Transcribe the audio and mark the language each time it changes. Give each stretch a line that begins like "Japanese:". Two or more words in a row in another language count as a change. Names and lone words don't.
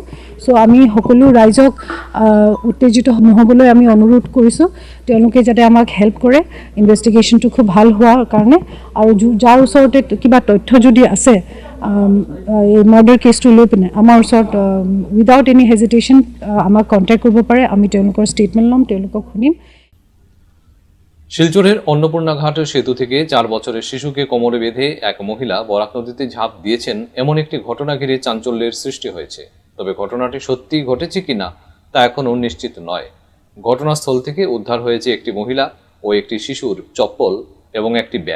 Assamese: চ' আমি সকলো ৰাইজক উত্তেজিত নহ'বলৈ আমি অনুৰোধ কৰিছোঁ, তেওঁলোকে যাতে আমাক হেল্প কৰে ইনভেষ্টিগেশ্যনটো খুব ভাল হোৱাৰ কাৰণে। আৰু যাৰ ওচৰতে কিবা তথ্য যদি আছে এই
English: murder case
Assamese: লৈ পিনে, আমাৰ ওচৰত
English: without any hesitation
Assamese: আমাক কণ্টেক্ট কৰিব পাৰে। আমি তেওঁলোকৰ ষ্টেটমেণ্ট ল'ম, তেওঁলোকক শুনিম।
Bangla: শিলচরের অন্নপূর্ণা ঘাটের সেতু থেকে 4 বছরের শিশুকে কোমরে বেঁধে এক মহিলা বরাক নদীতে ঝাঁপ দিয়েছেন এমন একটি ঘটনা ঘিরে চাঞ্চল্যের সৃষ্টি হয়েছে। তবে ঘটনাটি সত্যিই ঘটেছে কিনা তা এখনও নিশ্চিত নয়। ঘটনাস্থল থেকে উদ্ধার হয়েছে একটি মহিলা ও একটি শিশুর চপ্পল এবং একটি ব্যাগ।